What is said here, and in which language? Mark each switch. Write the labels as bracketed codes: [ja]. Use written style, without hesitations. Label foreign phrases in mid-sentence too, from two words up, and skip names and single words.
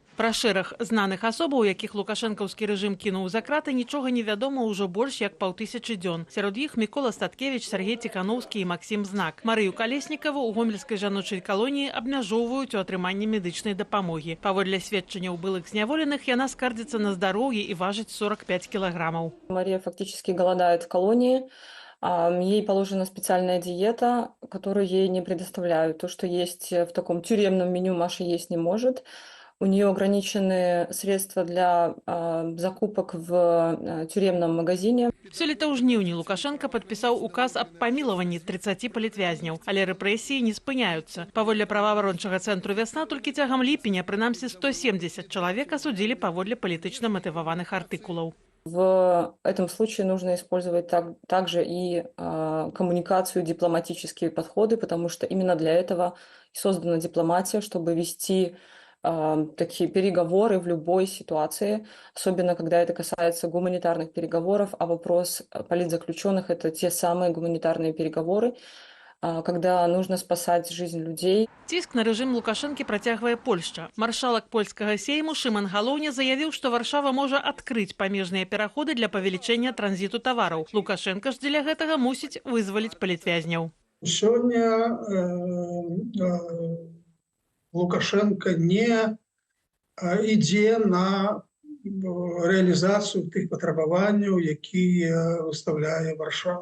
[be] Пра шэраг знаных асобаў, якіх лукашэнкаўскі рэжым кінуў за краты, нічога не вядома ўжо больш як 5000 дзён. Сярод іх Мікола Статкевіч, Сергей Ціханаўскі і Максім Знак. Марыю Калеснікаву ў гомельскай жаночай калоніі абмяжоўваюць у атрыманні медычнай дапамогі. Паводле сведчанняў былых зняволеных, яна скардзіцца на здароўе і важыць 45 килограммов. [ru] Мария фактически голодает в колонии. Ей положена специальная диета, которую ей не предоставляют. То, что есть в таком тюремном меню, Маша есть не может. У нее ограничены средства для закупок в тюремном магазине. [be] Сёлета ў жніўні Лукашенко падпісаў указ аб памілаванні 30 палітвязняў, але рэпрэсіі не спыняюцца. Паводле праваабарончага цэнтру «Вясна» толькі цягам ліпеня прынамсі 170 чалавек асудзілі паводле палітычна матываваных артыкулаў. [ru] В этом случае нужно использовать также и коммуникацию, дипломатические подходы, потому что именно для этого создана дипломатия, чтобы вести такие переговоры в любой ситуации, особенно когда это касается гуманитарных переговоров, а вопрос политзаключенных – это те самые гуманитарные переговоры, когда нужно спасать жизнь людей. [be] Ціск на рэжым Лукашэнкі працягвае Польшча. Маршалак польскага сейму Шыман Галоўня заявіў, што Варшава можа адкрыць памежныя пераходы для павелічэння транзіту тавараў. Лукашенка ж дзеля гэтага мусіць вызваліць палітвязняў. Сёння Лукашенко не ідзе на рэалізацыю тых патрабаванняў, якія выставляе Варшава.